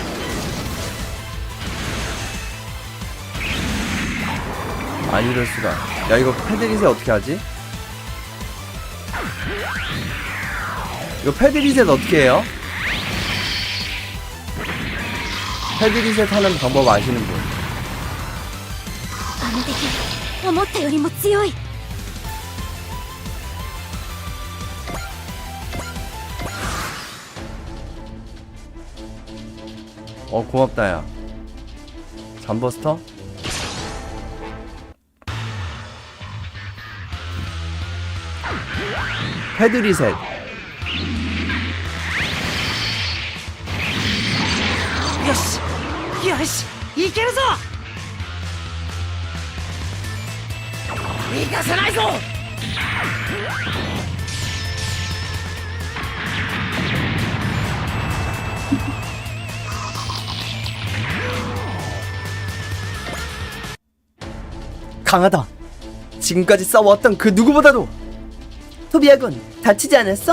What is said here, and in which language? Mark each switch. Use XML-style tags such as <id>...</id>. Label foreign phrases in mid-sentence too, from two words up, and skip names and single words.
<ko>아니 이럴 수가. 야, 이거 패드 리셋 어떻게 하지? 이거 패드 리셋 어떻게 해요? 패드 리셋 하는 방법 아시는 분?</ko> <ja>あの敵思ったよりも強い。</ja> <ko>고맙다 야. 잠버스터? 패드 리셋.</ko> <ja>よしよしいけるぞ行かせないぞ</ja> <ko>강하다. 지금까지 싸워왔던 그 누구보다도. 토비아군, 다치지 않았어?</ko>